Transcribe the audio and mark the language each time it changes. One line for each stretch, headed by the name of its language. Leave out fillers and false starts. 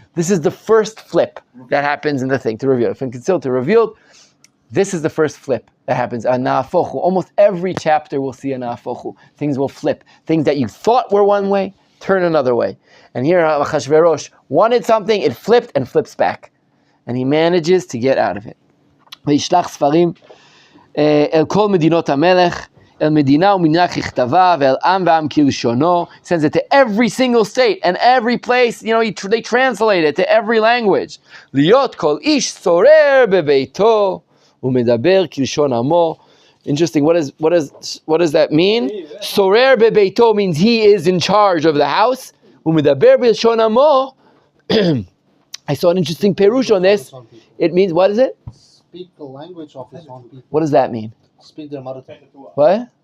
English: This is the first flip that happens in the thing to reveal. From concealed to revealed. This is the first flip that happens. A na'afochu. Almost every chapter will see a na'afochu. Things will flip. Things that you thought were one way turn another way. And here Achashverosh wanted something, it flipped and flips back. And he manages to get out of it.
Hebrew: וישלח ספרים אל כל מדינות המלך, אל מדינה ומדינה ככתבה, ואל עם ועם כלשונו.
English: He sends it to every single state and every place, they translate it to every language.
Hebrew: להיות כל איש שורר בביתו, ומדבר כלשון עמו.
English: Interesting. What does that mean?
Hebrew: Sorer bebeito
English: means he is in charge of the house.
Hebrew: Umedaber b'lshon amo.
English: I saw an interesting perush on this. It means, what is it? Speak the language of his own people. What does that mean? Speak their mother tongue. What?